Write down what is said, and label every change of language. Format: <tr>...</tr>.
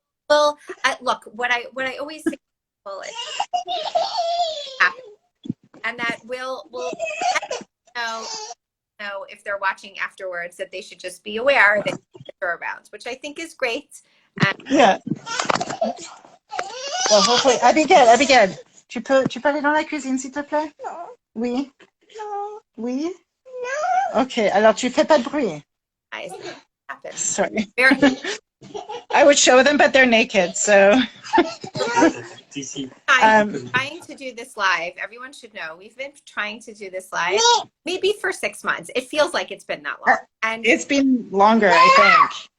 <en>Well, look, what I always say to people is, and that we'll know if they're watching afterwards that they should just be aware that they're around, which I think is great. Yeah. Well, hopefully,</en> <fr>Abigail, tu peux aller dans la cuisine, s'il te plaît? Non. Oui. Non. Oui. Non. Okay, alors tu fais pas de bruit.</fr> <en>Sorry. I would show them, but they're naked, so. I'm trying to do this live. Everyone should know we've been trying to do this live maybe for 6 months. It feels like it's been that long, and it's been longer, I think.</en>